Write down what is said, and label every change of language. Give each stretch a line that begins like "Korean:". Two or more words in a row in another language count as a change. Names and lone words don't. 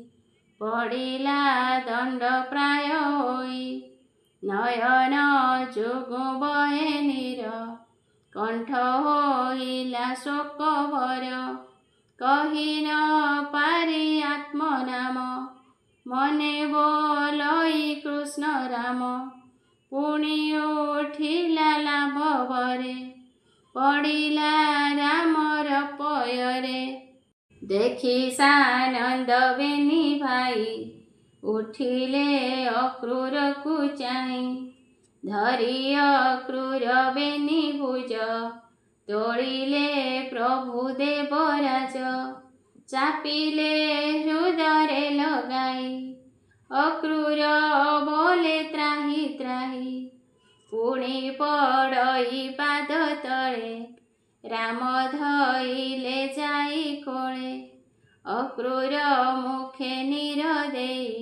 Odia: ପଡ଼ିଲା ଦଣ୍ଡ ପ୍ରାୟ ହୋଇ ନୟନ ଯୁଗୁ ବହେ ନୀର କଣ୍ଠ ହୋଇଲା ଶୋକ ଭର କହି ନ ପାରି ଆତ୍ମ ନାମ ମନେ ବୋଲଇ କୃଷ୍ଣ ରାମ ପୁଣି ଉଠିଲା ଲାଭ ଭରେ ପଡ଼ିଲା ରାମର पୟରେ ଦେଖି ସାନନ୍ଦ ବେନି ଭାଇ ଉଠିଲେ ଅକ୍ରୂର କୋ ଚାହି ଧରି ଅକ୍ରୂର ବେନି ଭୁଜ ତୋଳିଲେ ପ୍ରଭୁ ଦେବରାଜ, ଚାପିଲେ ହୃଦୟରେ ଲଗାଇ, ଅକ୍ରୂର ବୋଲେ ତ୍ରାହି ତ୍ରାହି, ପୁଣି ପଡ଼ଇ ପାଦ ତଳେ, ରାମ ଧଇଲେ ଯାଇ କୋଳେ, ଅକ୍ରୂର ମୁଖେ ନୀର ଦେଇ,